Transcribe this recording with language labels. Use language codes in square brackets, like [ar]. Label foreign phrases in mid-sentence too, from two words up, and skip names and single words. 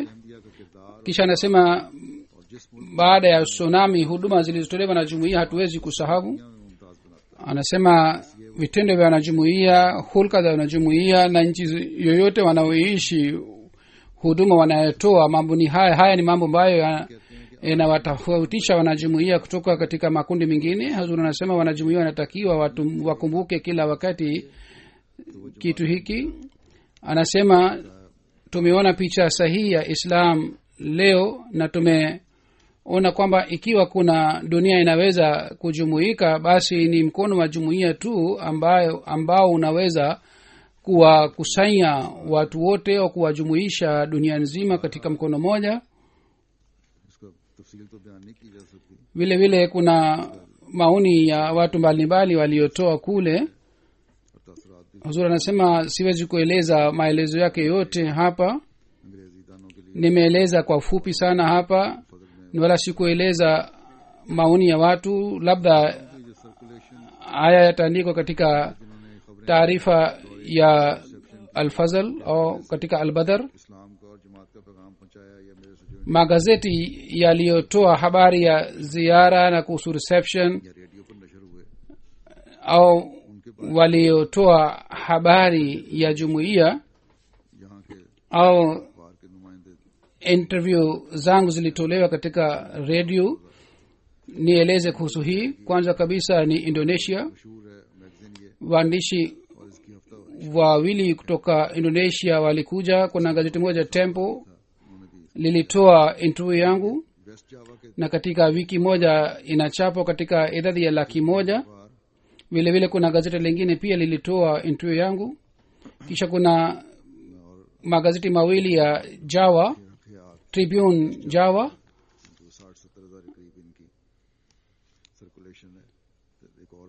[ur] انڈیا کا کردار [sw] kisha anasema [ur] اور جس [sw] baada ya tsunami huduma zilizotolewa na jumuiya hatuwezi kusahau [ur] ملک میں ممتاز بناتا [sw] anasema vitendo vya wanajumuiya hulka za wanajumuiya na nchi yoyote wanaoishi huduma wanayotoa mambo ni haya ni mambo ambayo yanawatofautisha wanajumuiya kutoka katika makundi mengine hazuri anasema wanajumuiya wanatakiwa wakumbuke kila wakati kitu hiki anasema tumeona picha sahihi ya islam leo na tumeona kwamba ikiwa kuna dunia inaweza kujumuika basi ni mkono wa jumuiya tu ambao unaweza kuwakusanya watu wote au kuwajumuisha dunia nzima katika mkono moja [ur] اس کا تفصیل تو بیان نہیں کی جا سکتی [sw] vile vile kuna maoni ya watu mbalimbali waliotoa kule [ur] اور تاثرات بھی [sw] huzuri anasema siwezi kueleza maelezo yake yote hapa [ur] انگریزی دانوں کے لیے [sw] nimeeleza kwa ufupi sana hapa wala sikueleza maoni ya watu labda [ur] جو سرکولیشن [sw] haya yataandikwa katika [ur] جنہوں نے خبریں [sw] taarifa ya alfazl au katika albadar [ur] اسلام کا اور جماعت کا پیغام پہنچایا یا میرے سے جو [sw] magazeti yaliyotoa habari ya ziara na kuhusu reception [ur] یا ریڈیو پر نشر ہوئے [sw] au waliotoa habari ya jumuiya [ur] یہاں کے [sw] au [ur] اخبار کے نمائندے [sw] interview zangu zilitolewa katika redio nieleze kuhusu hii kwanza kabisa ni indonesia [ur] مشہور ہے میگزین یہ [sw] waandishi [ur] اور اس کی ہفتہ [sw] wawili kutoka indonesia walikuja. kuna gazeti moja tempo [ur] انہوں نے دی [sw] lilitoa interview yangu, [ur] ویسٹ جاوا کے [sw] na katika wiki moja inachapwa katika idadi ya 100,000. [ur] बार [sw] vile vile kuna gazeti lingine pia lilitoa interview yangu. kisha kuna magazeti mawili ya java [ur] ख्याल [sw] tribune java [ur] 60-70 ہزار کے قریب ان کی سرکولیشن ہے تو ایک اور